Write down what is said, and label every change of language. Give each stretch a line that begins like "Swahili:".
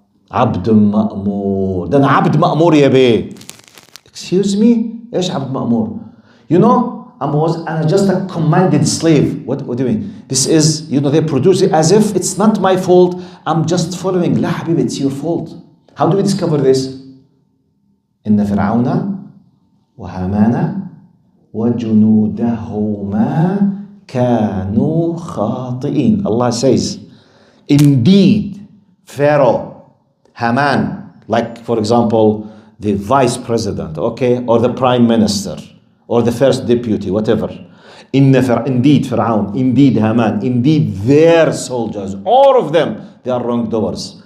Arabic: عبد مأمور. ده أنا عبد مأمور يا بيه.
English: Excuse me?
Arabic: إيش عبد مأمور?
English: You know, I'm just a commanded slave. What do you mean? This is, they produce it as if it's not my fault. I'm just following.
Arabic: لا حبيبي,
English: it's your fault. How do we discover this?
Arabic: إن فرعون وهامان وجنودهما كانوا خاطئين.
English: Allah says, indeed, Pharaoh, Haman, like for example, the vice president, or the prime minister, or the first deputy, whatever. Indeed, Pharaoh, indeed, Haman, indeed, their soldiers, all of them, they are wrongdoers.